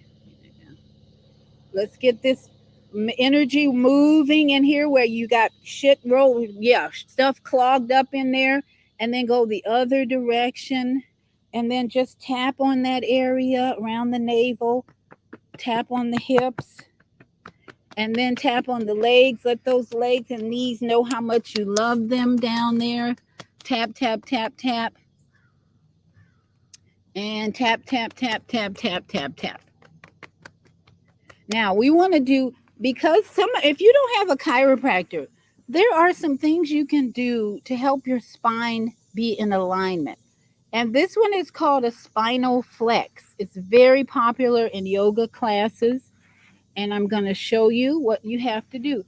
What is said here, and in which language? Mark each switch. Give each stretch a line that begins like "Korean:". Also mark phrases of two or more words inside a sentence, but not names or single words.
English: Let's get this energy moving in here where you got shit roll, yeah, stuff clogged up in there, and then go the other direction, and then just tap on that area around the navel, tap on the hips, and then tap on the legs. Let those legs and knees know how much you love them down there. Tap, tap, tap, tap, and tap, tap, tap, tap, tap, tap, tap. Now we want to do, because if you don't have a chiropractor, there are some things you can do to help your spine be in alignment. And this one is called a spinal flex. It's very popular in yoga classes, and I'm going to show you what you have to do.